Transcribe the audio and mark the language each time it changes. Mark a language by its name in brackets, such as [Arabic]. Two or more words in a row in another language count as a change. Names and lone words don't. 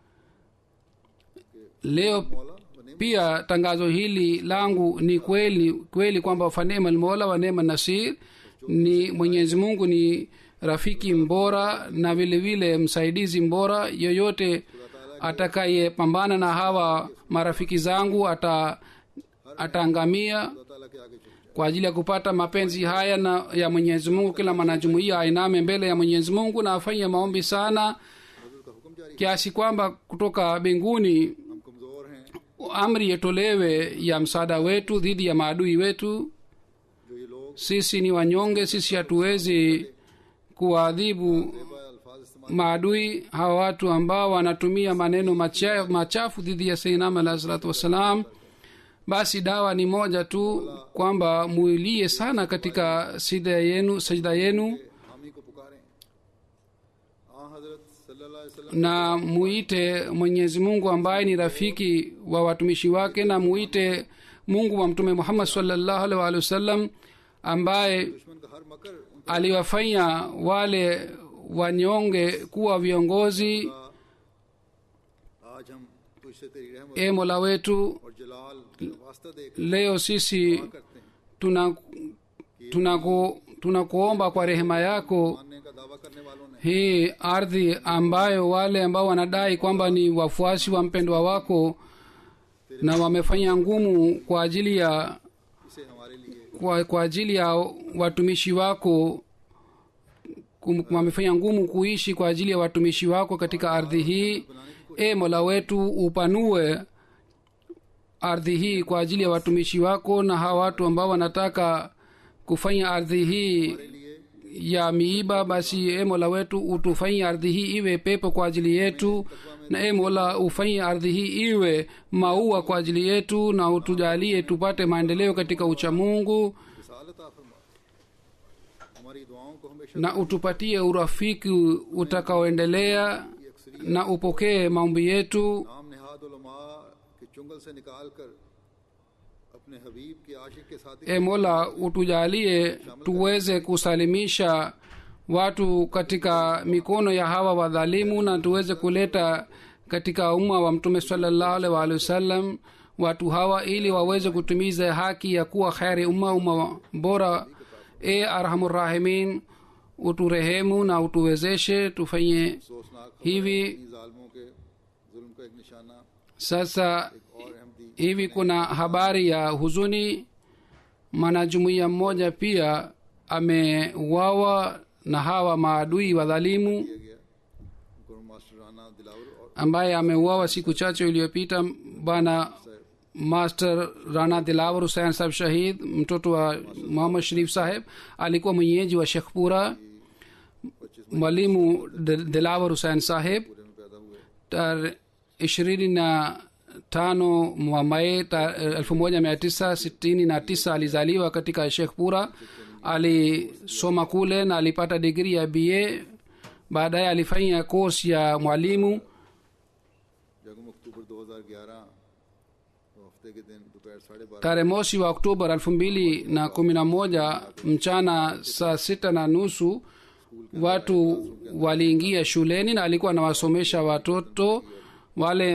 [Swahili] Leo pia tangazo hili langu ni kweli kwamba [Arabic] فنعم المولى ونعم النصير, [Swahili] ni Mwenyezi Mungu ni rafiki mbora na vile vile msaidizi mbora. Yoyote atakayepambana na hawa marafiki zangu ataangamia, [Urdu] اللہ تعالیٰ کے آگے جھک جائے. [Swahili] kwa ajili ya kupata mapenzi haya na ya mwenyezi mungu kila mwanajumuia ainame mbele ya mwenyezi mungu na afanye maombi sana [Urdu] حضرت کا حکم جاری [Swahili] kiasi kwamba kutoka mbinguni [Urdu] ہم کمزور ہیں [Swahili] amri itolewe ya msaada wetu dhidi ya maadui wetu [Urdu] جو یہ لوگ [Swahili] sisi ni wanyonge sisi hatuwezi kuwaadhibu [Urdu] الفاظ استعمال [Swahili] maadui hawa watu ambao wanatumia maneno machafu dhidi ya [Arabic] سيدنا عليه الصلاة والسلام [Swahili] basi dawa ni moja tu kwamba muilie sana katika sajda yenu [Urdu] حامی کو پکاریں حضرت [Arabic] صلى الله عليه وسلم [Swahili] na muite mwenyezi mungu ambaye ni rafiki wa watumishi wake na muite mungu wa mtume muhammad [Arabic] صلى الله عليه وعلى آله وسلم [Swahili] ambaye [Urdu] دشمن کا ہر مکر [Swahili] aliwafanya wale wanyonge kuwa viongozi [Urdu] آج ہم تجھ سے تیری رحمت [Swahili] e mola wetu [Urdu] اور جلال واسطہ دے کر [Swahili] leo sisi [Urdu] کرتے ہیں [Swahili] tunakuomba kwa rehema yako [Urdu] ماننے کا دعویٰ کرنے والوں نے [Swahili] hii ardhi ambayo wale ambao wanadai kwamba ni wafuasi wa mpendwa wako na wamefanya ngumu kwa ajili ya [Urdu] اسے ہمارے لیے [Swahili] kwa ajili ya watumishi wako wamefanya ngumu kuishi kwa ajili ya watumishi wako katika ardhi hii e mola wetu upanue ardhi hii kwa ajili ya watumishi wako na hawa watu ambao wanataka kufanya ardhi hii ya miiba basi e mola wetu utufanyie ardhi hii iwe pepo kwa ajili yetu na e mola ufanyie ardhi hii iwe maua kwa ajili yetu na utujalie tupate maendeleo katika uchamungu [Urdu] رسالت آ فرما ہماری دعاؤں کو ہمیشہ [Swahili] na utupatie urafiki utakaoendelea na upokee maombi yetu [Urdu] نام نہاد علما کے چنگل سے نکال کر اپنے حبیب کے عاشق کے ساتھ [Swahili] e mola utujalie tuweze kusalimisha watu katika mikono ya hawa wadhalimu na tuweze kuleta katika umma wa mtume [Arabic] صلى الله عليه وعلى آله وسلم [Swahili] watu hawa ili waweze kutimiza haki ya kuwa kheri umma bora e arhamurrahimin uturehemu na utuwezeshe tufanye [Urdu] افسوسناک [Swahili] hivi [Urdu] ظالموں کے ظلم کا ایک نشانہ [Swahili] sasa [Urdu] اور احمدی [Swahili] hivi kuna habari ya huzuni mwanajumuiya mmoja pia ameuawa na hawa maadui wadhalimu [Urdu] کیا گیا گرو ماسٹر رانا دلاور اور [Swahili] ambaye ameuawa siku chache iliyopita bwana master rana dilawar husein saheb shahid mtoto wa muhammad sharif saheb alikuwa mwenyeji wa shekhpura mwalimu dilawar husein saheb [Urdu] پورے میں پیدا ہوئے [Swahili] tarehe 25 mwa Mei 1969 alizaliwa katika shekhpura alisoma kule na alipata digri ya ba baadaye alifanya course ya mwalimu [Urdu] جگم اکتوبر 2011 ہفتے کے دن دوپہر 12:30 [Swahili] tarehe mosi wa oktoba 2011 mchana saa 6:30 watu waliingia shuleni na alikuwa anawasomesha watoto wale